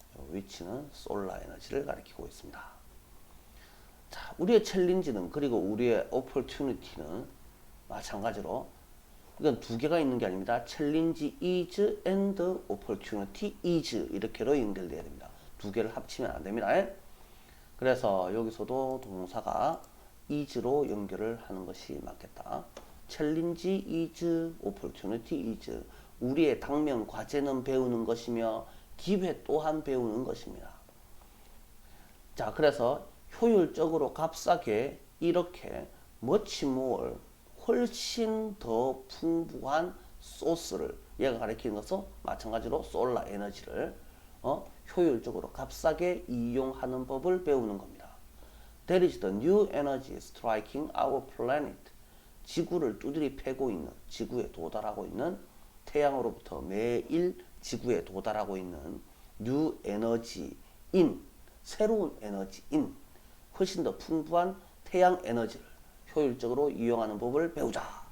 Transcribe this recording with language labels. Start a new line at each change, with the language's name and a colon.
Korean: 위치는 솔라 에너지를 가리키고 있습니다. 자, 우리의 챌린지는 그리고 우리의 오퍼튜니티는 마찬가지로 이건 두 개가 있는 게 아닙니다. 챌린지
English: is and opportunity is
Korean: 이렇게로 연결돼야 됩니다. 두 개를 합치면 안 됩니다. 그래서 여기서도 동사가 is로 연결을 하는 것이 맞겠다.
English: 챌린지 is, opportunity is.
Korean: 우리의 당면 과제는 배우는 것이며 기회 또한 배우는 것입니다. 자, 그래서 효율적으로 값싸게 이렇게
English: much more
Korean: 훨씬 더 풍부한 소스를 얘가 가리키는 것은 마찬가지로 솔라 에너지를 효율적으로 값싸게 이용하는 법을 배우는 겁니다.
English: That is the new energy striking our planet.
Korean: 지구를 두드리 패고 있는, 지구에 도달하고 있는, 태양으로부터 매일 지구에 도달하고 있는
English: new energy in,
Korean: 새로운 에너지인, 훨씬 더 풍부한 태양 에너지를 효율적으로 이용하는 법을 배우자.